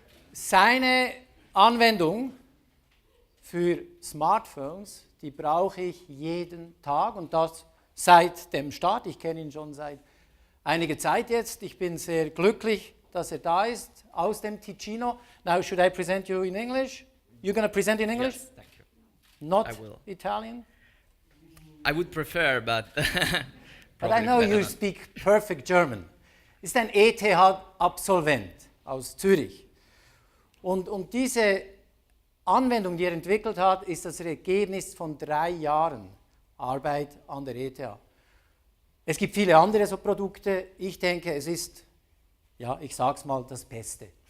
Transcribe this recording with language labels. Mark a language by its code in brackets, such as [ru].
[de] Seine Anwendung für Smartphones, die brauche ich jeden Tag und das seit dem Start. Ich kenne ihn schon seit einiger Zeit jetzt. Ich bin sehr glücklich, dass er da ist, aus dem Ticino. [en] Now, should I present you in English? You're going to present in English? Yes, thank you. Not I will. Italian? I would prefer, but But I know you speak perfect German. [de] Ist ein ETH-Absolvent aus Zürich. Und diese Anwendung, die er entwickelt hat, ist das Ergebnis von 3 Jahren Arbeit an der ETH. Es gibt viele andere so Produkte. Ich denke, es ist, ja, ich sag's mal, das Beste.